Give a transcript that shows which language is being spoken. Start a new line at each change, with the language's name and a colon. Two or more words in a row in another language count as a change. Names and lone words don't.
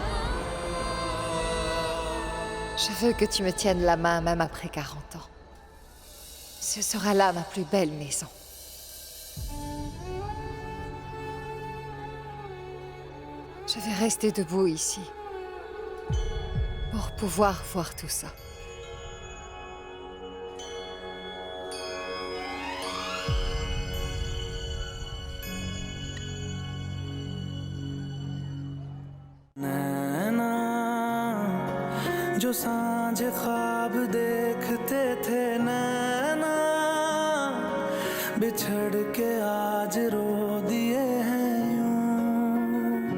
French: Je veux que tu me tiennes la main même après 40 ans. Ce sera là ma plus belle maison. Je vais rester debout ici pour pouvoir voir tout ça.
Hindi: जो सांझ ख्वाब देखते थे नैना बिछड़ के आज रो दिए हैं यूं